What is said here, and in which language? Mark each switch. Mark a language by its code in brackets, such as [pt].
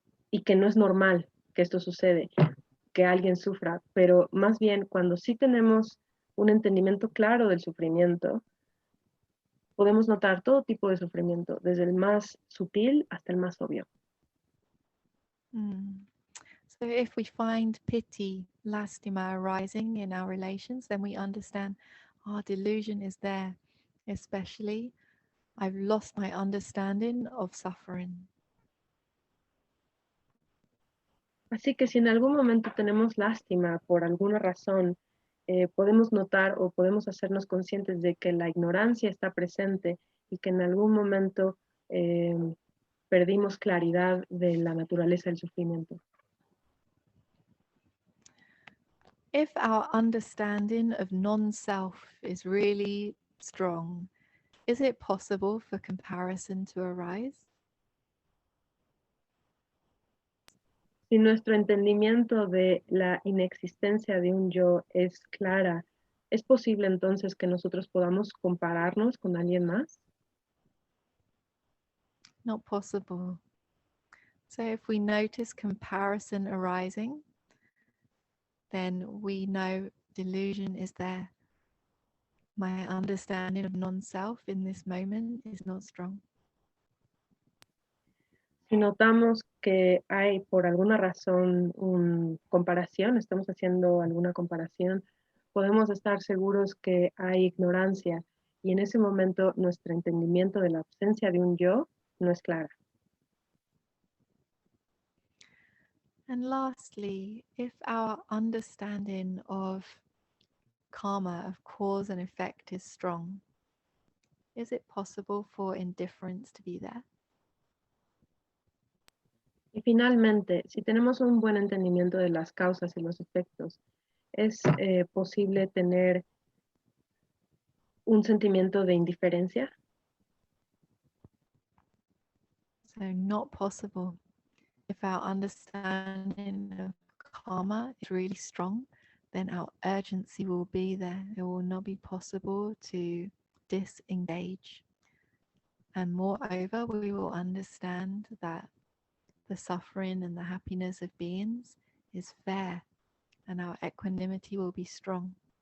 [es] y que no es normal que esto sucede, que alguien sufra, pero más bien cuando sí tenemos un entendimiento claro del sufrimiento, podemos notar todo tipo de sufrimiento, desde el más sutil hasta el más obvio. [en] So if we find pity, lastima arising in our relations, then we understand our delusion is there, especially I've lost my understanding of suffering. [es] Así que si en algún momento tenemos lástima por alguna razón, podemos notar o podemos hacernos conscientes de que la ignorancia está presente y que en algún momento perdimos claridad de la naturaleza del sufrimiento. [en] If our understanding of non-self is really strong, is it possible for comparison to arise? [es] Si nuestro entendimiento de la inexistencia de un yo es clara, ¿es posible entonces que nosotros podamos compararnos con alguien más? [en] Not possible. So if we notice comparison arising, then we know delusion is there. My understanding of non-self in this moment is not strong. [es] Si notamos que hay por alguna razón una comparación, estamos haciendo alguna comparación, podemos estar seguros que hay ignorancia y en ese momento nuestro entendimiento de la ausencia de un yo no es clara. [en] And lastly, if our understanding of karma, of cause and effect, is strong, is it possible for indifference to be there? [es] Y finalmente, si tenemos un buen entendimiento de las causas y los efectos, ¿es posible tener un sentimiento de indiferencia? [en] So not possible. If our understanding of karma is really strong, then our urgency will be there. It will not be possible to disengage. And moreover, we will understand that the suffering and the happiness of beings is fair, and our equanimity will be strong.